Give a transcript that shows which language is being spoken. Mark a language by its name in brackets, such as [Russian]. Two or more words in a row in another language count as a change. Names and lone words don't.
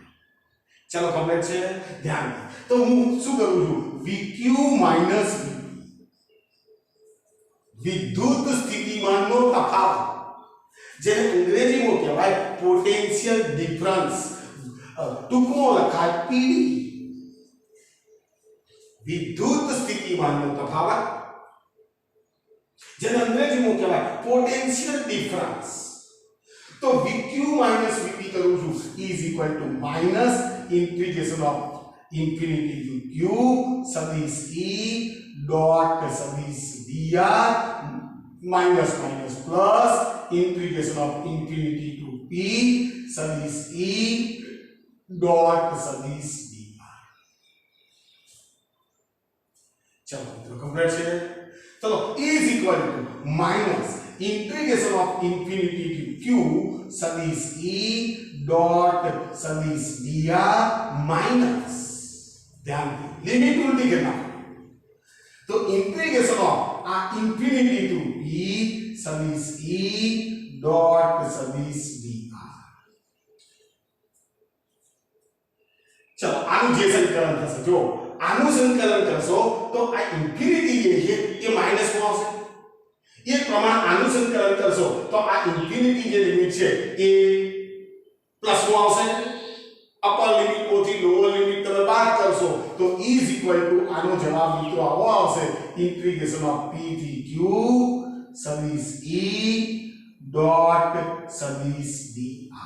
[Gujarati] ચાલો કમ્પ્લીટ છે, ધ્યાન દો. તો હું શું કરું છું, VQ માઈનસ VP વિદ્યુત સ્થિતિમાનનો તફાવત, જેને અંગ્રેજીમાં કહેવાય [English] potential difference, [Gujarati] ટૂંકમાં લખાય PD. વિદ્યુત સ્થિતિમાનનો તફાવત, જેને અંગ્રેજીમાં કહેવાય [English] potential difference. [Gujarati] તો VQ માઈનસ VP કરું છું [English] is equal to minus integration of infinity to Q સદિશ E dot સદિશ dr minus minus plus integration of infinity to P સદિશ E dot સદિશ dr. [Gujarati] ચલો મિત્રો કમ્પ્લીટ છે. [English] ચલો is equal to minus integration of infinity to Q સદિશ E dot સદિશ dr minus, [Hindi] ध्यान दीजिए लिमिट उल्टी करना. [English] तो integration of a infinity to P सदिश E डॉट सदिश dr. [Gujarati] चलो આનું જે સંકલન થશે, જો આનું સંકલન કરશો તો આ ઇન્ફિનિટી જે છે એ માઈનસ માં આવશે. એ પ્રમાણ આનું સંકલન કરશો તો આ ઇન્ફિનિટી જે લિમિટ છે એ પ્લસ માં આવશે. [English] upper limit [Gujarati] ઓથી [English] lower limit [Gujarati] તમે બાદ કરશો તો [English] is equal to [Gujarati] આનો જવાબ મિત્રો આવો આવશે, [English] integration of [Gujarati] P થી Q સદિશ E ડોટ સદિશ dr.